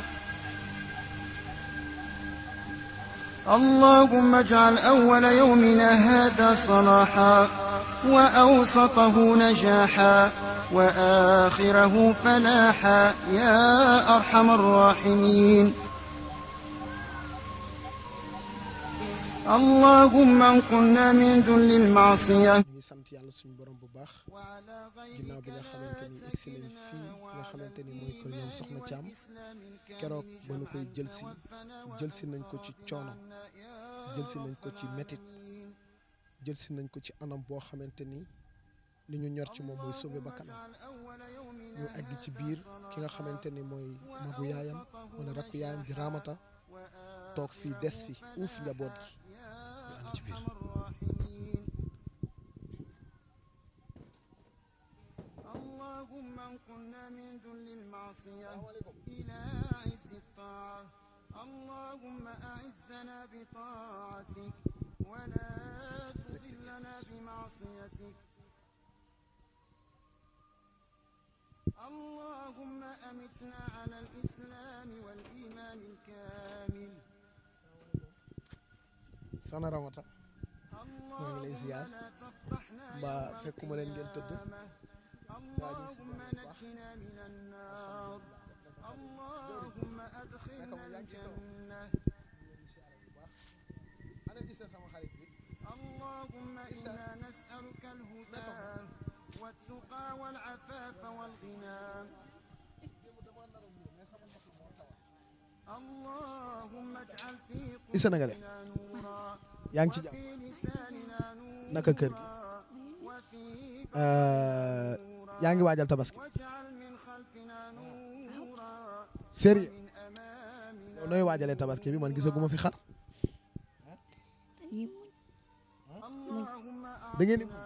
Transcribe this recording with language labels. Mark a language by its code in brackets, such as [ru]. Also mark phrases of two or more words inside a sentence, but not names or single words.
[ar] اللهم اجعل أول يومنا هذا صلاحا وأوسطه نجاحا وآخره فلاحا يا أرحم الراحمين. اللهم انقلنا من ذل المعصية. [wo] sant yàlla suñu borom bu baax ginnaaw bi nga xamante ni egsi nañ fii nga xamante ni mooy kër ñoom Soxna Thiam keroog ba nu koy jël si nañ ko ci coono jël si nañ ko ci métit jël si nañ ko ci anam boo xamante ni li ñu ñor ci moom mooy sauver bakkanam ñu àgg ci biir ki nga xamante ni mooy magu yaayam wala rakku yaayam di Ramata toog fii des fi uuf njaboot gi ñu ànd ci biir. [ar] اللهم انقلنا من ذل المعصية إلى عز الطاعة. اللهم أعزنا بطاعتك ولا تذلنا بمعصيتك. اللهم أمتنا على الإسلام والإيمان الكامل. [wo] Soxna Ramata maa ngi lay ziar ba fekkuma leen ngeen tëdd. [ar] اللهم نجنا من النار. اللهم أدخلنا الجنة. اللهم إنا نسألك الهدى والتقى والعفاف والغنى. اللهم اجعل في قلوبنا نورا وفي لساننا نورا [wo] naka kër gi yaa ngi waajal tabaski sérieux yow nooy waajalee tabaski bi man gisaguma fi xar da ngeen